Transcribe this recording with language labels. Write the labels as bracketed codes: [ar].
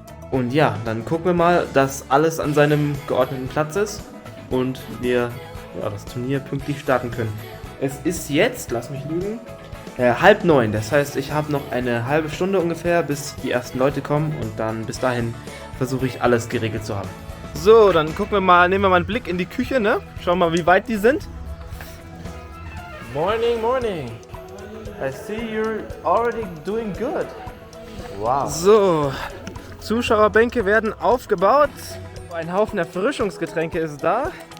[de] Und ja, dann gucken wir mal, dass alles an seinem geordneten Platz ist und wir das Turnier pünktlich starten können. Es ist jetzt, lass mich lügen, 8:30. Das heißt, ich habe noch eine halbe Stunde ungefähr, bis die ersten Leute kommen und dann bis dahin versuche ich alles geregelt zu haben. So, dann gucken wir mal, nehmen wir mal einen Blick in die Küche, ne? Schauen wir mal, wie weit die sind. [en] Morning, morning. I see you're already doing good. Wow. [de] So, Zuschauerbänke werden aufgebaut. Ein Haufen Erfrischungsgetränke ist da.